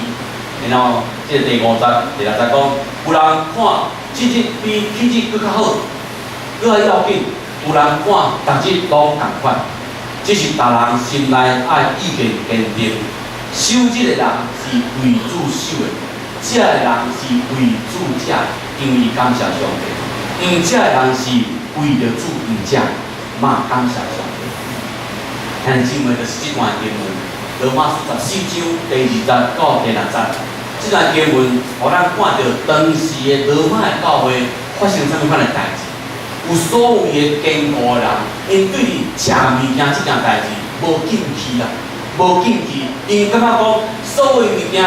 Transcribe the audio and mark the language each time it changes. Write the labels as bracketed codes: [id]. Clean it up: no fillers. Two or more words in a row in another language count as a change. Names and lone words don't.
[nan] 然后，这第5节、第6节讲，有人看这日比迄日搁较好，搁较要紧；有人看逐日拢同款，只是逐人心内爱意见坚定。守日的人是为主守的。食的人是为主食，因为伊感谢上帝；唔食的人是为着主唔食，嘛感谢上帝。咱姊妹就是这段经文，罗马书14章第2节到第6节，这段经文，互咱看到当时的罗马的教会发生什么款的代志。有所谓的坚固的人，因对于食物件这件代志无禁忌啦，无禁忌，因为感觉讲所有物件。